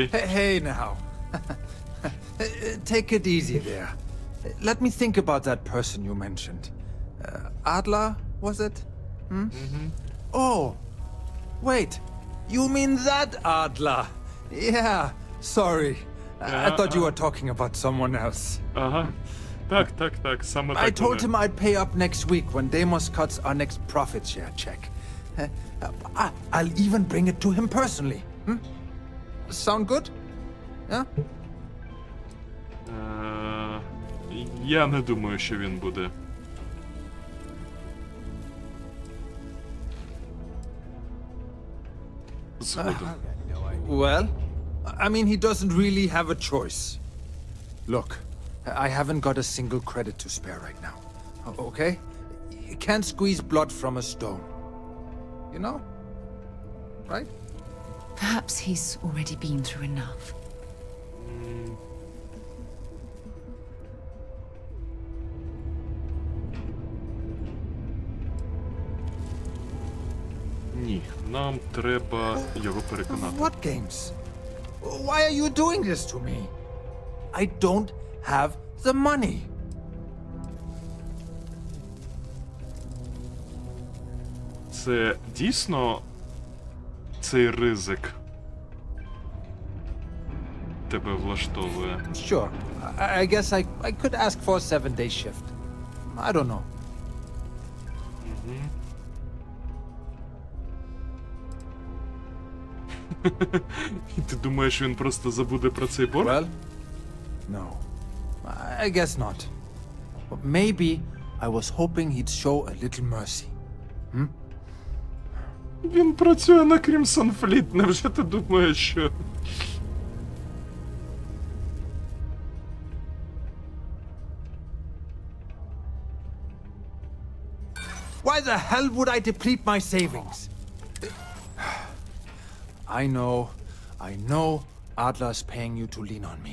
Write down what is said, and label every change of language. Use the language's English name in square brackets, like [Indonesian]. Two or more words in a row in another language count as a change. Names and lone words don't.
[English] Hey now. Take it easy there. Let me think about that person you mentioned. Adler, was it? Oh, wait. You mean that Adler? Yeah, sorry. I thought you were talking about someone else. [Ukrainian] Так, саме так. [English] I told him I'd pay up next week when Deimos cuts our next profit share check. I'll even bring it to him personally. Sound good? Yeah? [Ukrainian] Я не думаю, що він буде. Згодом. [English] Well, I mean, he doesn't really have a choice. Look, I haven't got a single credit to spare right now. Okay? You can't squeeze blood from a stone. You know? Right? Perhaps he's already been through enough. [Ukrainian] Ні, нам треба його переконати. [English] What games? Why are you doing this to me? I don't have the money. [Ukrainian] Це дійсно цей ризик тебе влаштовує? [English] Sure. I guess I could ask for a 7-day shift. I don't know. [Ukrainian] Ти думаєш, він просто забуде про цей борг? [English] Well, no. I guess not. But maybe I was hoping he'd show a little mercy. [Ukrainian] Він працює на Crimson Fleet, невже ти думаєш, що... [English] Why the hell would I deplete my savings? I know Adler's paying you to lean on me.